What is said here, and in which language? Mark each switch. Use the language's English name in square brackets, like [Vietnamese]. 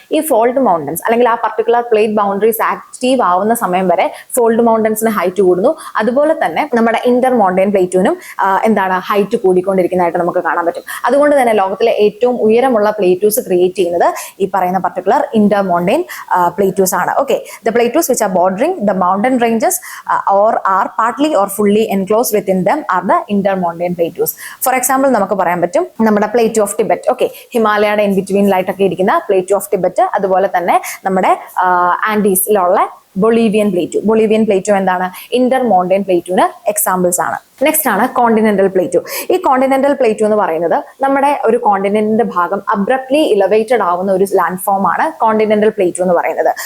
[Malayalam] ഈ fold mountains അല്ലെങ്കിൽ ആ പർട്ടിക്കുലർ പ്ലേറ്റ് ബൗണ്ടറീസ് ആക്റ്റീവ് ആവുന്ന സമയം വരെ ഫോൾഡ് മൗണ്ടൻസിന് ഹൈറ്റ് കൂടുന്നു. അതുപോലെ തന്നെ നമ്മുടെ ഇന്റർ മൗണ്ടൻ പ്ലേറ്റിനും എന്താണ് ഹൈറ്റ് കൂടിക്കൊണ്ടിരിക്കുന്നതായിട്ട് നമുക്ക് കാണാൻ പറ്റും. അതുകൊണ്ട് തന്നെ ലോകത്തിലെ ഏറ്റവും ഉയരമുള്ള പ്ലേറ്റൂസ് ക്രിയേറ്റ് ചെയ്യുന്നത് ഈ പറയുന്ന പർട്ടിക്കുലർ ഇന്റർ മൗണ്ടൻ പ്ലേറ്റൂസ് ആണ്. [English] Okay, the plateaus which are bordering the mountain ranges or are partly or fully enclosed within them are the intermountain plateaus. [Malayalam] For example, നമുക്ക് പറയാൻ പറ്റും നമ്മുടെ plateau of Tibet. Okay, ഹിമാലയയുടെ in ബിറ്റ്വീനിലായിട്ടൊക്കെ ഇരിക്കുന്ന plateau of Tibet, അതുപോലെ തന്നെ നമ്മുടെ ആൻഡീസിലുള്ള Bolivian plateau എന്താണ്? Inter mountain പ്ലേറ്റുവിന് examples ആണ്. നെക്സ്റ്റ് ആണ് കോണ്ടിനെന്റൽ പ്ലേറ്റു. ഈ കോണ്ടിനെന്റൽ പ്ലേറ്റു എന്ന് പറയുന്നത് നമ്മുടെ ഒരു കോണ്ടിനെന്റിന്റെ ഭാഗം അബ്രപ്റ്റ്ലി ഇലവേറ്റഡ് ആവുന്ന ഒരു ലാൻഡ് ഫോം ആണ് കോണ്ടിനെന്റൽ പ്ലേറ്റു എന്ന് പറയുന്നത്.